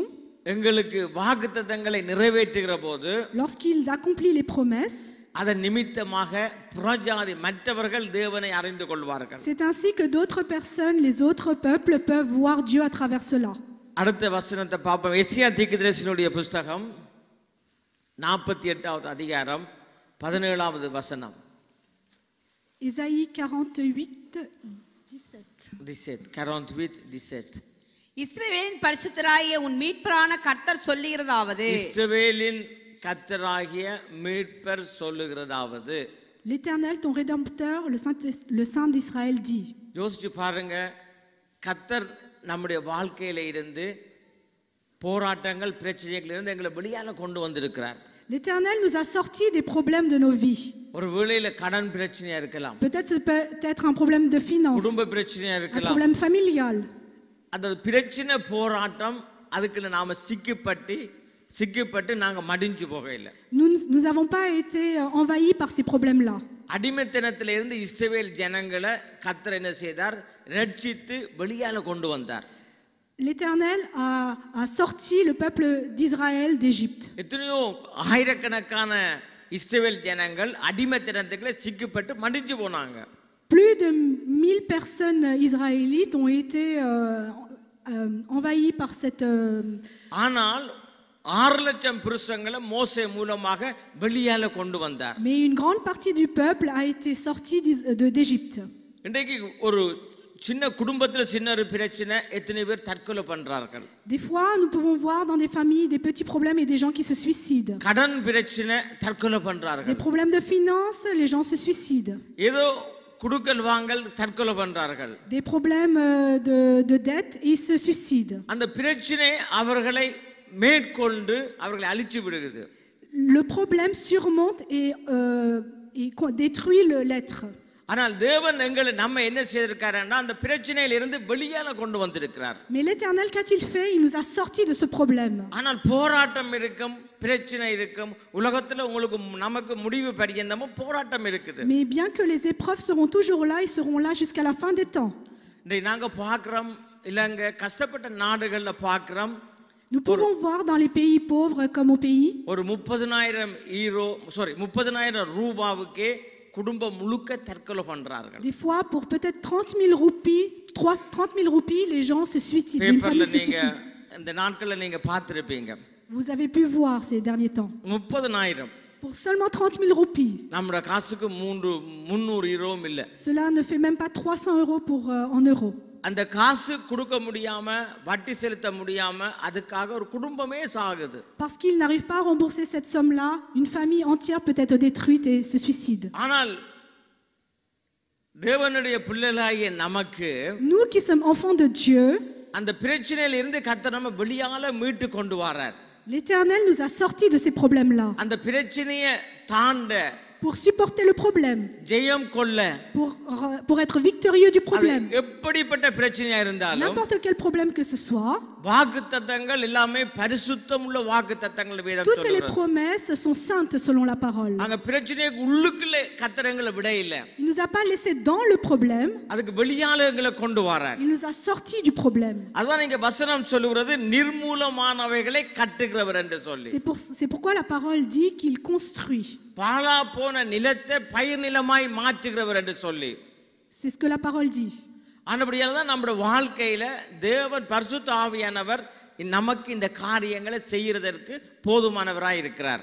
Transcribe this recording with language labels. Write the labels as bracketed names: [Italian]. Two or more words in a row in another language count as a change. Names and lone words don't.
[Tamil] எங்களுக்கு வாக்குத்தத்தங்களை நிறைவேற்றுகிற போது, [French] lorsqu'il accomplit les promesses, [Tamil] அதன் நிமித்தமாக புறஜாதி மற்றவர்கள் தேவனை அறிந்து கொள்வார்கள். [French] c'est ainsi que d'autres personnes, les autres peuples, peuvent voir Dieu à travers cela. [Tamil] அடுத்த வசனத்தை பார்ப்போம். எசேக்கியேல் தீர்க்கதரிசியினுடைய புத்தகம் 48வது அதிகாரம் 17வது வசனம். [French] Ésaïe 48:17. [Tamil] இஸ்ரவேலின் பரிசுத்தராகிய உன் மீட்பரான கர்த்தர் சொல்லுகிறதாவது, இஸ்ரவேலின் கர்த்தராகிய மீட்பர் சொல்லுகிறதாவது, [French] l'Éternel, ton rédempteur, le Saint d'Israël dit. [Tamil] யோசிச்சு பாருங்க, கர்த்தர் நம்முடைய வாழ்க்கையில இருந்து போராட்டங்கள், பிரச்சனைகள் இருந்து எங்களை வெளியால கொண்டு வந்திருக்கிறார். [French] L'Éternel nous a sortis des problèmes de nos vies. [Tamil] ஒரு வேளையில கடன் பிரச்சனையா இருக்கலாம், [French] Peut-être un problème de finance, [Tamil] குடும்ப பிரச்சனையா [French] un [Tamil] இருக்கலாம். [French] problème familial. [Tamil] அந்த பிரச்சனை, போராட்டம், அதுக்குள்ள நாம சிக்கப்பட்டு நாங்க மடிஞ்சு போகல. [French] Nous n'avons pas été envahis par ces problèmes-là. [Tamil] அடிமைத்தனத்தில இருந்து இஸ்ரவேல் ஜனங்களை கர்த்தர் என்ன செய்தார்? ரட்சித்து வெளியால கொண்டு வந்தார். [French] L'Éternel a sorti le peuple d'Israël d'Égypte. [Tamil] எத்தனையோ ஆயிரக்கணக்கான இஸ்ரவேல் ஜனங்கள் அடிமைத்தனத்துக்குள்ள சிக்கப்பட்டு மடிஞ்சு போனாங்க. [French] Plus de 1000 personnes israélites ont été envahies par cette [Tamil] ஆனால் 6,00,000 புருஷங்களை மோசே மூலமாக வெளியால கொண்டு வந்தார். [French] Mais une grande partie du peuple a été sortie d'Égypte. [Tamil] இன்றைக்கு ஒரு சின்ன குடும்பத்துல சின்ன ஒரு பிரச்சனை எத்தனை பேர் தற்கொலை பண்றார்கள். [French] Des fois, nous pouvons voir dans des familles des petits problèmes et des gens qui se suicident. [Tamil] கடன் பிரச்சனை தற்கொலை பண்றார்கள். [French] Des problèmes de finances, les gens se suicident. [Tamil] ஏதோ குடுக்கல் வாங்கல் தற்கொலை பண்றார்கள். [French] Des problèmes de dette et ils se suicident. [Tamil] அந்த பிரச்சனை அவர்களை மேற்கொண்டு அவர்களை அழிச்சு விடுகிறது. [French] Le problème surmonte et détruit l'être. [Tamil] ஆனால் தேவன் நம்ம என்ன செய்திருக்காருன்னா அந்த பிரச்சனையில இருந்து வெளியால கொண்டு வந்திருக்கிறார். [French] Mais l'Éternel, qu''a-t-il fait? Il nous a sortis de ce problème. [Tamil] ஆனால் போராட்டம் இருக்கும், பிரச்சனை இருக்கும். உலகத்துல உங்களுக்கு நமக்கு முடிவு பரியந்தமும் போராட்டம் இருக்குது. [French] Mais bien que les épreuves seront toujours là, ils seront là jusqu'à la fin des temps. [Tamil] நாங்க பார்க்கிறோம் இலங்கை கஷ்டப்பட்ட நாடுகள்ல பார்க்கிறோம். [French] Nous pouvons voir dans les pays pauvres comme au pays. [Tamil] ஒரு 30,000 ரூபாவுக்கே குடும்பம் முழுக்க தற்கொலை பண்றார்கள். [French] Des fois pour peut-être 30,000 roupies, 30,000 roupies, les gens se suicident. Une famille se suicide. [Tamil] இந்த நாட்கள்ல நீங்க பார்த்திருப்பீங்க. [French] Vous avez pu voir ces derniers temps. 30,000 pour seulement 30,000 roupies. [Tamil] நம்ம காசுக்கு 300 யூரோவும் இல்ல. [French] Cela ne fait même pas 300 euros en euros. [Tamil] அந்த காசு கொடுக்க முடியாம வட்டி செலுத்த முடியாம அதுக்காக ஒரு குடும்பமே சாகுது. [French] Parce qu'il n'arrive pas à rembourser cette somme-là, une famille entière peut être détruite et se suicide. [Tamil] ஆனால் தேவனுடைய பிள்ளைகளாகிய நமக்கு [French] nous qui sommes enfants de Dieu, [Tamil] அந்த பிரச்சனையில இருந்து கர்த்தர் நம்ம வெளியால மீட்டு கொண்டு வரார். [French] l'Éternel nous a sortis de ces problèmes-là. [Tamil] அந்த பிரச்சனையை தாண்ட [French] pour supporter le problème, [Tamil] ஜெயம் கொள்ள [French] pour être victorieux du problème. [Tamil] எப்படிப்பட்ட பிரச்சனையா இருந்தாலும் [French] n'importe quel problème que ce soit, [Tamil] வாக்குத்தத்தங்கள் எல்லாமே பரிசுத்தமுள்ள வாக்குத்தத்தங்கள் வேதம் சொல்லுகிறது. [French] toutes les promesses sont saintes selon la parole. [Tamil] அங்க பிரச்சனைக்கு உள்ளுக்குள்ளே கர்த்தரங்களை விட இல்ல. [French] Il nous a pas laissé dans le problème, [Tamil] அதுக்கு வெளியாளங்களை கொண்டு வரார். [French] il nous a sortis du problème. [Tamil] அதான் இங்க வசனம் சொல்லுகிறது நிர்மூலமானவைகளை கட்டுகிறவர் என்று சொல்லி. [French] c'est pourquoi la parole dit qu'il construit. [Tamil] பாழா போன நிலத்தை பயிர் நிலமாய் மாற்றுகிறவர் என்று சொல்லி. [French] c'est ce que la parole dit. [Tamil] ஆனபடியால் தான் நம்முடைய வாழ்க்கையில தேவன் பரிசுத்த ஆவியானவர் நமக்கு இந்த காரியங்களை செய்யறதற்கு போதுமானவராய் இருக்கிறார்.